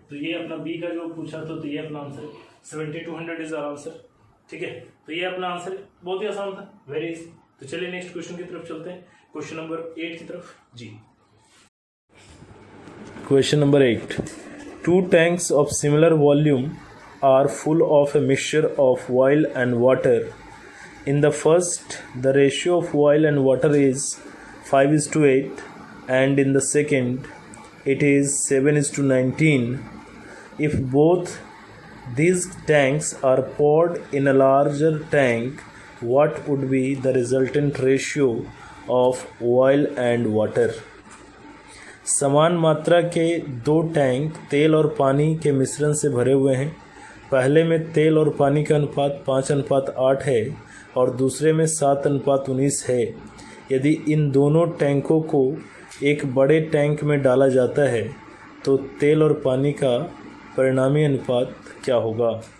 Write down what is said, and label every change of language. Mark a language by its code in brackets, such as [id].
[hi] तो ये अपना बी का जो पूछा था तो ये अपना आंसर है 7200 [en] is our answer, [hi] ठीक है। तो ये अपना आंसर है, बहुत ही आसान था, [en] Very easy. [hi] तो चलिए नेक्स्ट क्वेश्चन की तरफ चलते हैं, क्वेश्चन नंबर 8 की तरफ जी। [en] Question number 8. 2 tanks of similar volume are full of a mixture of oil and water. In the first, the ratio of oil and water is 5:8, and in the second it is 7:19. If both these tanks are poured in a larger tank, what would be the resultant ratio of oil and water? [hi] समान मात्रा के दो tank तेल और पानी के मिश्रण से भरे हुए हैं। पहले में तेल और पानी का अनुपात 5:8 है और दूसरे में 7:19 है। यदि इन दोनों टैंकों को एक बड़े टैंक में डाला जाता है तो तेल और पानी का परिणामी अनुपात क्या होगा?